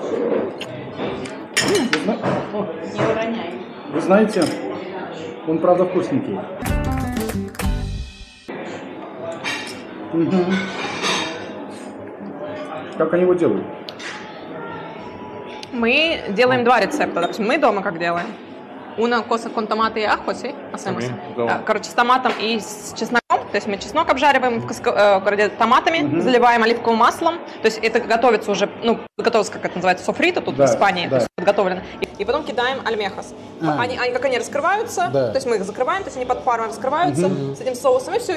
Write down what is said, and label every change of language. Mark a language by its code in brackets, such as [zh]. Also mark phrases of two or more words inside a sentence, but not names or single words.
[ru] Не уроняй. Вы знаете, он правда вкусненький. Как они его делают? Мы делаем два рецепта. Допустим, мы дома как делаем. [es] Una cosa con tomate y ajo, ¿sí? Hacemos. [ru] Короче, с томатом и с чесноком. То есть мы чеснок обжариваем томатами, заливаем оливковым маслом. То есть это готовится уже, ну, готовится, как это называется, софрито тут в Испании, то есть подготовлено. И потом кидаем альмехас. Они как они раскрываются, то есть мы их закрываем, то есть они под паром раскрываются с этим соусом и все.